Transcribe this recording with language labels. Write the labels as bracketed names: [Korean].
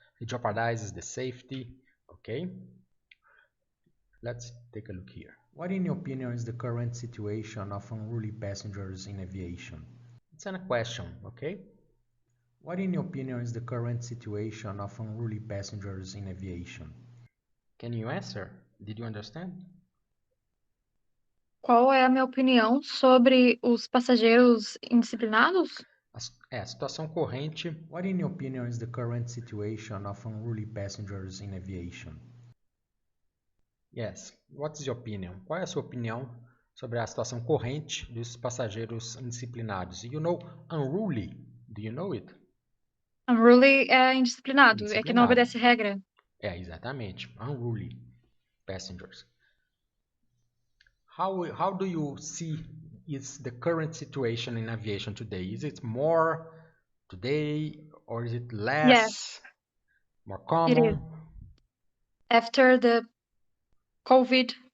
[English] He jeopardizes the safety. Okay. Let's take a look here. What, in your opinion, is the current situation of unruly passengers in aviation? It's a question, okay? What, in your opinion, is the current situation of unruly passengers in aviation? Can you answer? Did you understand? [Portuguese] Qual é a minha opinião sobre os passageiros indisciplinados? A situação corrente. [English] What, in your opinion, is the current situation of unruly passengers in aviation? Yes. What's your opinion? [Portuguese] Qual é a sua opinião sobre a situação corrente dos passageiros indisciplinados? [English] You know unruly? Do you know it? [Portuguese] Unruly é indisciplinado, é que não obedece regra. Exatamente. [English] Unruly passengers. How do you see is the current situation in aviation today? Is it more today or is it less? Yes. More common? It is. After the COVID